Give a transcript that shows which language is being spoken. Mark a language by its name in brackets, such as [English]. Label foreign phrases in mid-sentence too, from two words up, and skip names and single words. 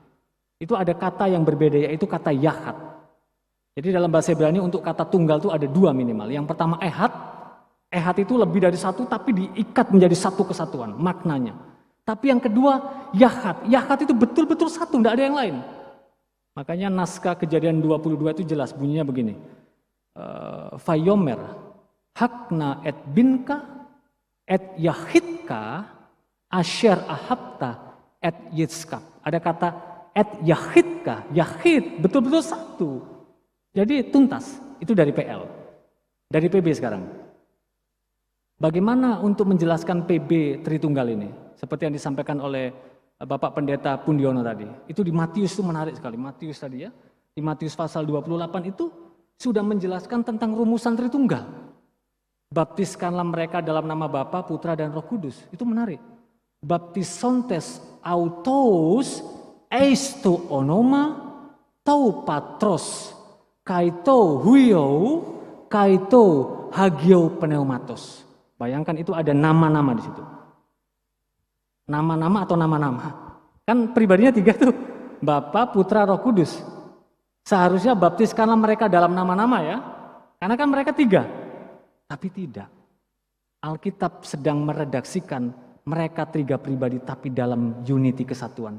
[Indonesian] Itu ada kata yang berbeda, yaitu kata Yahad. Jadi dalam bahasa Ibrani untuk kata tunggal itu ada 2 minimal. Yang pertama ehad. Ehad itu lebih dari satu tapi diikat menjadi satu kesatuan maknanya. Tapi yang kedua Yahad. Yahad itu betul-betul satu, tidak ada yang lain. Makanya naskah Kejadian 22 itu jelas bunyinya begini. [Hebrew] ויאמר קח נא את בנך את יחידך אשר אהבת את יצחק. [Indonesian] Ada kata [Hebrew] את יחידך, [Indonesian] yahid, betul-betul satu. Jadi tuntas, itu dari PL. Dari PB sekarang. Bagaimana untuk menjelaskan PB Tritunggal ini? Seperti yang disampaikan oleh Bapak Pendeta Pundiono tadi. Itu di Matius itu menarik sekali. Matius tadi ya. Di Matius pasal 28 itu sudah menjelaskan tentang rumusan Tritunggal. Baptiskanlah mereka dalam nama Bapa, Putra dan Roh Kudus. Itu menarik. [Greek] βαπτίζοντες αὐτοὺς εἰς τὸ ὄνομα τοῦ πατρὸς καὶ τοῦ υἱοῦ καὶ τοῦ ἁγίου πνεύματος. [Indonesian] Bayangkan itu ada nama-nama di situ. Nama-nama atau nama-nama. Kan pribadinya 3 tuh. Bapa, Putra, Roh Kudus. Seharusnya baptiskanlah mereka dalam nama-nama ya. Karena kan mereka 3. Tapi tidak. Alkitab sedang meredaksikan mereka 3 pribadi tapi dalam unity kesatuan.